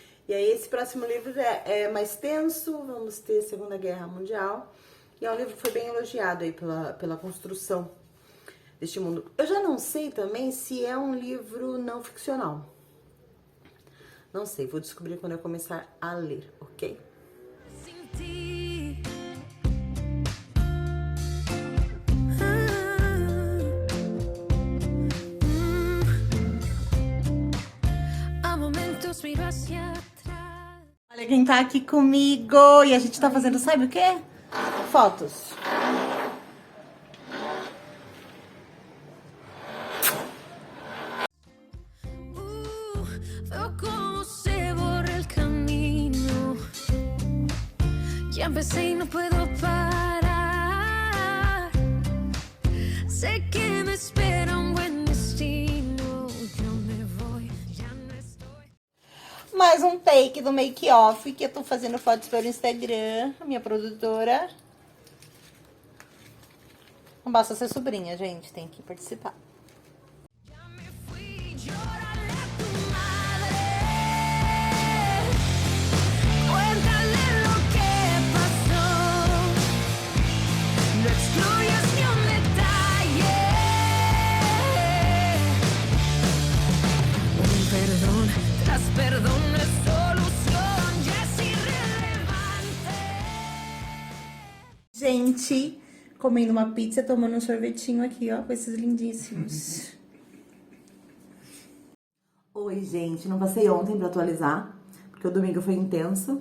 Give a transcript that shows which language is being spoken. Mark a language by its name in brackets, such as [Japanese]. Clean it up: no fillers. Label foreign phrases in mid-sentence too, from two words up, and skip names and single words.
[Portuguese] E aí esse próximo livro é mais tenso, vamos ter Segunda Guerra Mundial. E é um livro que foi bem elogiado aí pela construção deste mundo. Eu já não sei também se é um livro não ficcional. Não sei, vou descobrir quando eu começar a ler, ok? [Spanish] Sin ti. A momentos miro hacia atrás. [Portuguese] Olha quem tá aqui comigo e a gente tá fazendo, sabe o quê? Fotos. [Spanish] Veo cómo se borra el camino. Ya empecé y no puedo parar. Sé que me espera un buen destino. Yo me voy, ya no estoy. [Portuguese] Mais um take do make-off que eu tô fazendo fotos para o Instagram, a minha produtora. Não basta ser sobrinha, gente, tem que participar. [Spanish] Ya me fui, llórale a tu madre. Cuéntale lo que pasó. No excluyas ni un detalle. Un perdón tras perdón no es solución, ya es irrelevante. [Portuguese] Gente, comendo uma pizza, tomando um sorvetinho aqui, ó, com esses lindíssimos. Oi, gente, não passei ontem pra atualizar, porque o domingo foi intenso.